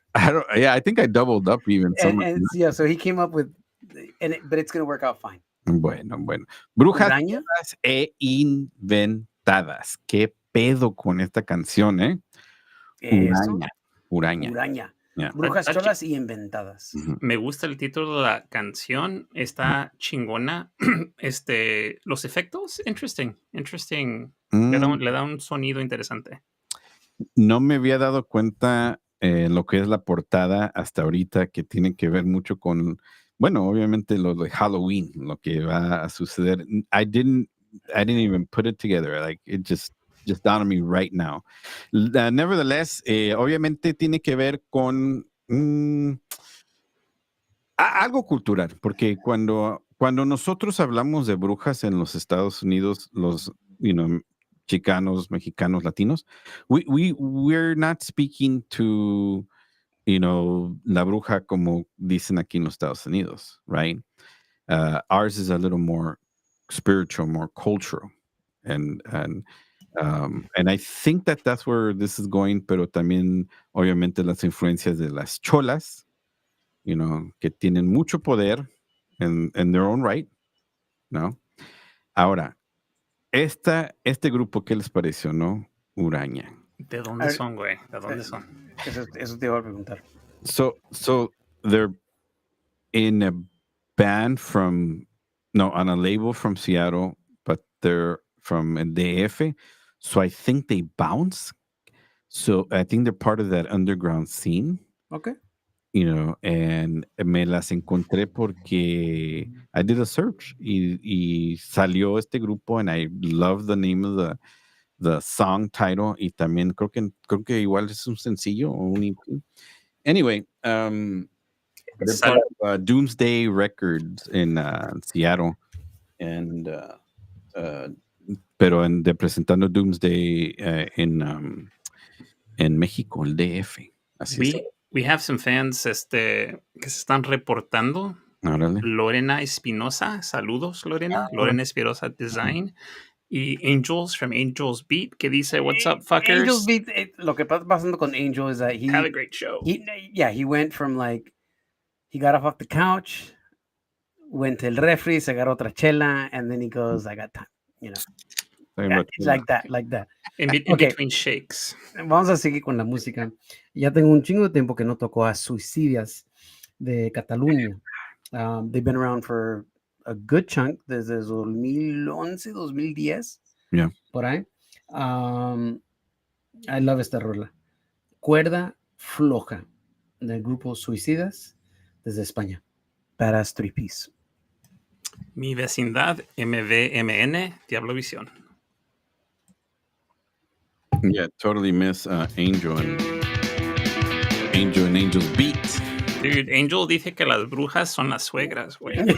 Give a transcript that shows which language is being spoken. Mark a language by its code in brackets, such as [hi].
[en] I think I doubled up even. Yeah, so he came up with, but it's going to work out fine. [es] Bueno. Brujas e inventadas. ¿Qué pedo con esta canción, eh? Uraña. Yeah. Brujas cholas y inventadas. Me gusta el título de la canción. Está chingona. Los efectos, interesting. Le da un sonido interesante. No me había dado cuenta lo que es la portada hasta ahorita, que tiene que ver mucho con, bueno, obviamente lo de Halloween, lo que va a suceder. [en] I didn't even put it together. Like, it just dawned on me right now. Nevertheless, [es] obviamente tiene que ver con algo cultural, porque cuando nosotros hablamos de brujas en los Estados Unidos, los chicanos, mexicanos, latinos, [en] we're not speaking to [es] la bruja como dicen aquí en los Estados Unidos, [en] right? Ours is a little more spiritual, more cultural, and I think that's where this is going, [es] pero también obviamente las influencias de las cholas, que tienen mucho poder [en] in their own right, [es] ¿no? Ahora, este grupo, ¿qué les pareció, no? Uraña. ¿De A dónde ver, son, güey? ¿De dónde son? eso te iba a preguntar. [en] So they're in a band on a label from Seattle, but they're from DF. So I think they bounce. So I think they're part of that underground scene, Okay. and [es] me las encontré porque [en] I did a search [es] y salió este grupo [en] and I love the name of the song title [es] y también creo que igual es un sencillo o un EP. [en] Anyway, they're part of Doomsday Records in Seattle, and [es] pero representando Doomsday en México, el DF. Así es. [en] We have some fans [es] que se están reportando. Órale. Lorena Espinosa, saludos Lorena. Lorena Espinosa Design. Y Angels from Angels Beat, que dice, [en] what's up, fuckers? [es] Angels Beat, lo que está pasando con Angel [en] is that Have a great show. He went from he got off the couch, went to [es] el refri, se agarró otra chela, [en] and then he goes, I got time, It's like that. In Okay. between shakes. [es] Vamos a seguir con la música. Ya tengo un chingo de tiempo que no toco a Suicidas de Cataluña. [en] They've been around for a good chunk, [es] desde 2011, 2010. [en] Yeah. [es] Por ahí. [en] I love [es] esta rola. Cuerda floja, del grupo Suicidas, desde España. [en] Badass 3-piece. [es] Mi vecindad, MVMN, Diablo Visión. [en] Yeah, totally miss Angel and Angel's Beat. [es] Dude, Angel dice que las brujas son las suegras, güey.